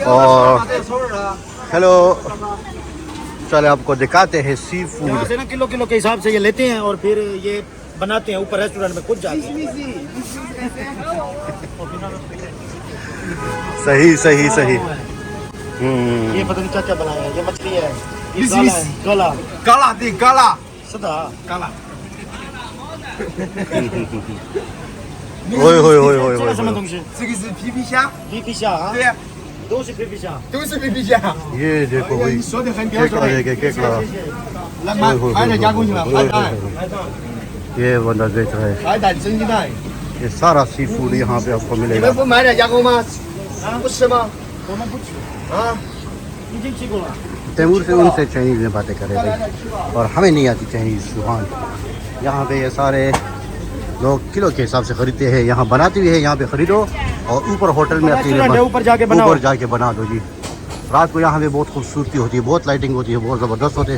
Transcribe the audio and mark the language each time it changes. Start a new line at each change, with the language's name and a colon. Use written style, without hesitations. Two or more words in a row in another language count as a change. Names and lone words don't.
Hindi: और हेलो, चले आपको दिखाते हैं
English: sea food.
Hindi: यहाँ से ना किलो के हिसाब से ये लेते हैं और फिर ये बनाते हैं ऊपर रेस्टोरेंट में खुद जाके। सही सही सही। ये पता नहीं क्या बनाया है, ये मछली है, काला
Punjabi: काला दी काला सदा काला। ओए होए होए होए होए।
Chinese: 这个是皮皮虾，皮皮虾啊，对，都是皮皮虾。都是皮皮虾。
Hindi: ये देखो भाई,
Chinese: 你说的很标准。来买海带加工去了，海带，
Hindi: ये बंदा बेच रहा है।
Chinese: 海带蒸鸡蛋。
Hindi: ये सारा
English: sea food
Hindi: यहाँ पे आपको
Chinese: 你
Hindi: मिलेगा।
Chinese: 们不买点加工吗？不吃吗？我们不吃，啊，已经吃过了。
Hindi: तैमूर से उनसे चाइनीज़ में बातें कर रहे थे और हमें नहीं आती चाइनीज़ जुबान। यहाँ पे ये सारे लोग किलो के हिसाब से ख़रीदते हैं, यहाँ बनाते भी है, यहाँ पे ख़रीदो और ऊपर होटल में अपनी ऊपर जाके बनाओ। ऊपर जाके बना दो जी। रात को यहाँ पे बहुत खूबसूरती होती है, बहुत लाइटिंग होती है, बहुत ज़बरदस्त होते हैं।